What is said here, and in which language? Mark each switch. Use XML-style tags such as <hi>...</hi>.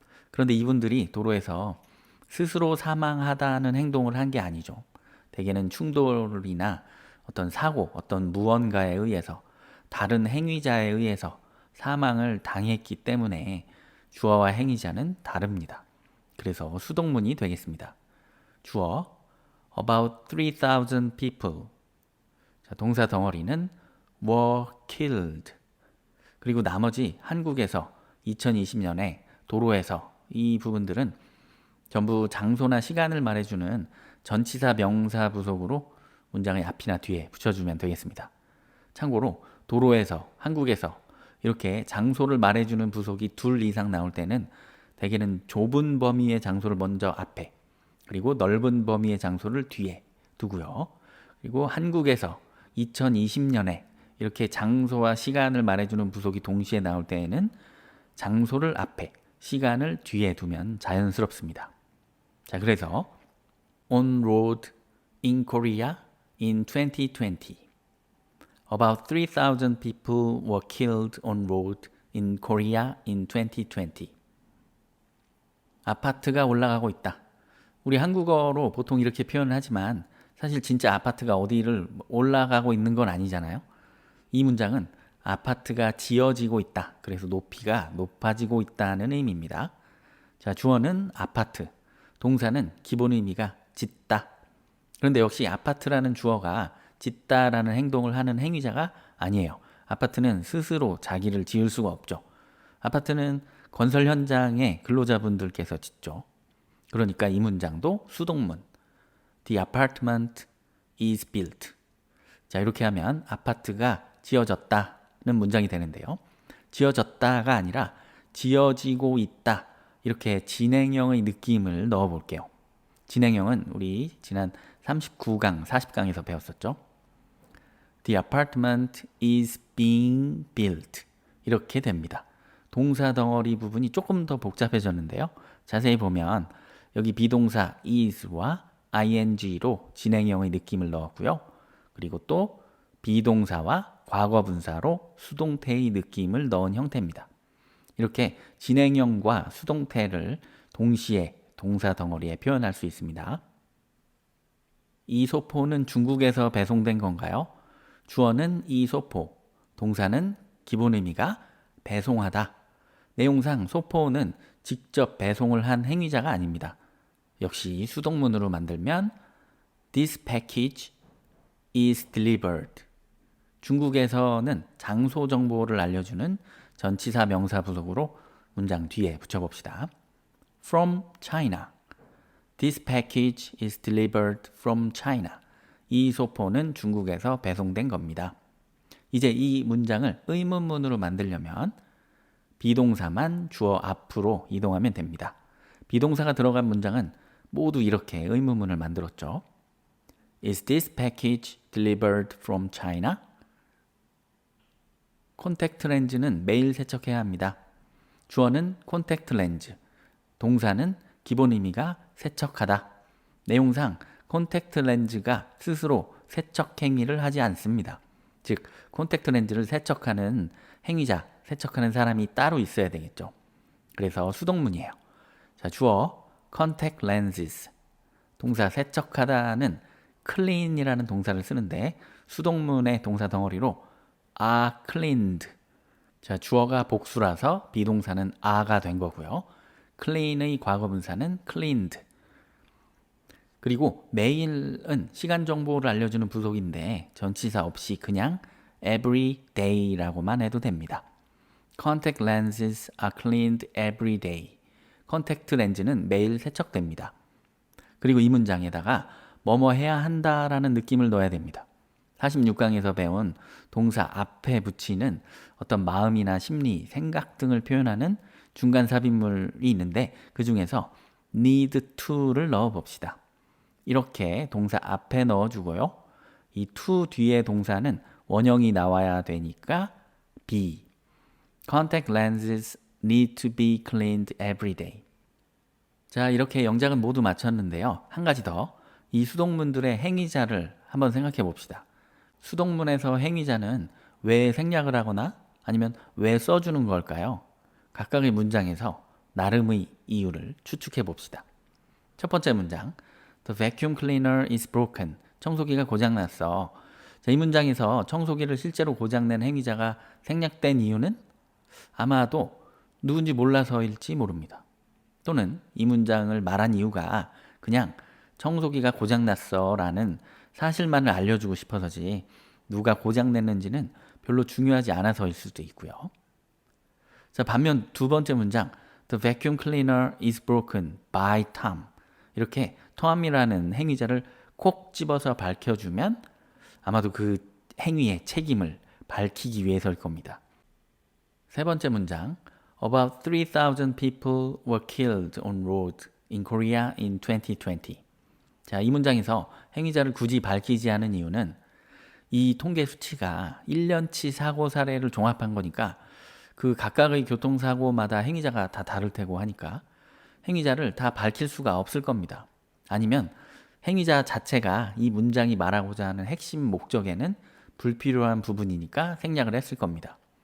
<ko>그런데 이분들이 도로에서 스스로 사망하다는 행동을 한 게 아니죠. 대개는 충돌이나 어떤 사고, 어떤 무언가에 의해서 다른 행위자에 의해서 사망을 당했기 때문에 주어와 행위자는 다릅니다. 그래서 수동문이 되겠습니다.</ko> <en>주어 about 3,000 people.</en> <ko>자, 동사 덩어리는</ko> <en>were killed.</en> <ko>그리고 나머지 한국에서 2020년에 도로에서 이 부분들은 전부 장소나 시간을 말해주는 전치사 명사 부속으로 문장의 앞이나 뒤에 붙여주면 되겠습니다. 참고로 도로에서, 한국에서 이렇게 장소를 말해주는 부속이 둘 이상 나올 때는 대개는 좁은 범위의 장소를 먼저 앞에 그리고 넓은 범위의 장소를 뒤에 두고요. 그리고 한국에서 2020년에 이렇게 장소와 시간을 말해주는 부속이 동시에 나올 때에는 장소를 앞에, 시간을 뒤에 두면 자연스럽습니다. 자, 그래서</ko> <en>on road in Korea in 2020. About 3,000 people were killed on road in Korea in 2020.</en> <ko>아파트가 올라가고 있다. 우리 한국어로 보통 이렇게 표현을 하지만 사실 진짜 아파트가 어디를 올라가고 있는 건 아니잖아요. 이 문장은 아파트가 지어지고 있다. 그래서 높이가 높아지고 있다는 의미입니다. 자, 주어는 아파트, 동사는 기본 의미가 짓다. 그런데 역시 아파트라는 주어가 짓다라는 행동을 하는 행위자가 아니에요. 아파트는 스스로 자기를 지을 수가 없죠. 아파트는 건설 현장의 근로자분들께서 짓죠. 그러니까 이 문장도 수동문.</ko> <en>The apartment is built.</en> <ko>자, 이렇게 하면 아파트가 지어졌다는 문장이 되는데요. 지어졌다가 아니라 지어지고 있다. 이렇게 진행형의 느낌을 넣어 볼게요. 진행형은 우리 지난 39강, 40강에서 배웠었죠.</ko> <en>The apartment is being built.</en> <ko>이렇게 됩니다. 동사 덩어리 부분이 조금 더 복잡해졌는데요. 자세히 보면 여기 비동사 is와 ing로 진행형의 느낌을 넣었고요. 그리고 또 비동사와 과거 분사로 수동태의 느낌을 넣은 형태입니다. 이렇게 진행형과 수동태를 동시에 동사 덩어리에 표현할 수 있습니다. 이 소포는 중국에서 배송된 건가요? 주어는 이 소포, 동사는 기본 의미가 배송하다. 내용상 소포는 직접 배송을 한 행위자가 아닙니다. 역시 수동문으로 만들면</ko> <en>This package is delivered.</en> <ko>중국에서는 장소 정보를 알려주는 전치사 명사 부속으로 문장 뒤에 붙여봅시다.</ko> <en>From China. This package is delivered from China.</en> <ko>이 소포는 중국에서 배송된 겁니다. 이제 이 문장을 의문문으로 만들려면 비동사만 주어 앞으로 이동하면 됩니다. 비동사가 들어간 문장은 모두 이렇게 의문문을 만들었죠.</ko> <en>Is this package delivered from China?</en> <ko>콘택트 렌즈는 매일 세척해야 합니다. 주어는 콘택트 렌즈, 동사는 기본 의미가 세척하다. 내용상 콘택트 렌즈가 스스로 세척 행위를 하지 않습니다. 즉, 콘택트 렌즈를 세척하는 행위자, 세척하는 사람이 따로 있어야 되겠죠. 그래서 수동문이에요. 자, 주어</ko> <en>contact lenses.</en> <ko>동사 세척하다는 clean이라는 동사를 쓰는데 수동문의 동사 덩어리로</ko> <en>are cleaned.</en> <ko>자, 주어가 복수라서 비동사는 are가 된 거고요. clean의 과거분사는 cleaned. 그리고 매일은 시간 정보를 알려주는 부속인데 전치사 없이 그냥</ko> <en>every day</en> <ko>라고만 해도 됩니다.</ko> <en>Contact lenses are cleaned every day.</en> <ko>컨택트 렌즈는 매일 세척됩니다. 그리고 이 문장에다가 뭐뭐 해야 한다라는 느낌을 넣어야 됩니다. 46강에서 배운 동사 앞에 붙이는 어떤 마음이나 심리, 생각 등을 표현하는 중간 삽입물이 있는데 그 중에서</ko> <en>need to</en> <ko>를 넣어 봅시다. 이렇게 동사 앞에 넣어주고요. 이 to 뒤에 동사는 원형이 나와야 되니까 be.</ko> <en>Contact lenses need to be cleaned every day.</en> <ko>자, 이렇게 영작은 모두 마쳤는데요. 한 가지 더. 이 수동문들의 행위자를 한번 생각해 봅시다. 수동문에서 행위자는 왜 생략을 하거나 아니면 왜 써주는 걸까요? 각각의 문장에서 나름의 이유를 추측해 봅시다. 첫 번째 문장.</ko> <en>The vacuum cleaner is broken.</en> <ko>청소기가 고장났어. 자, 이 문장에서 청소기를 실제로 고장낸 행위자가 생략된 이유는 아마도 누군지 몰라서일지 모릅니다. 또는 이 문장을 말한 이유가 그냥 청소기가 고장났어 라는 사실만을 알려주고 싶어서지 누가 고장냈는지는 별로 중요하지 않아서일 수도 있고요. 자, 반면 두 번째 문장</ko> <en>The vacuum cleaner is broken by Tom.</en> <ko>이렇게 톰이라는 행위자를 콕 집어서 밝혀주면 아마도 그 행위의 책임을 밝히기 위해서일 겁니다. 세 번째 문장</ko> <en>About 3,000 people were killed on road in Korea in 2020.</en> <ko>자, 이 문장에서 행위자를 굳이 밝히지 않은 이유는 이 통계 수치가 1년치 사고 사례를 종합한 거니까 그 각각의 교통사고마다 행위자가 다 다를 테고 하니까 행위자를 다 밝힐 수가 없을 겁니다. 아니면 행위자 자체가 이 문장이 말하고자 하는 핵심 목적에는 불필요한 부분이니까 생략을 했을 겁니다.</ko>